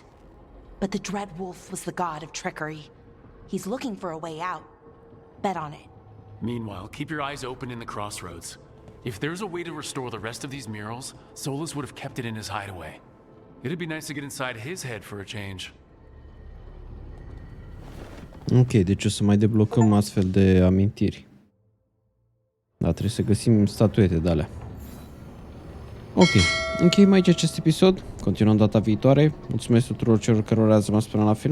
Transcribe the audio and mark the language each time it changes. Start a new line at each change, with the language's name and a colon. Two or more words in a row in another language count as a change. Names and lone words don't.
English: But the Dreadwolf was the god of trickery. He's looking for a way out. Bet on it. Meanwhile, keep your eyes open in the crossroads. If there's a way to restore the rest of these murals, Solus would have kept it in his hideaway. It'd be nice to get inside his head for a change.
Romanian: Ok, deci o să mai deblocăm astfel de amintiri. Da, trebuie să găsim statuete de alea. Ok, încheiem aici acest episod. Continuăm data viitoare. Mulțumesc tuturor celor care ați rămas până la final.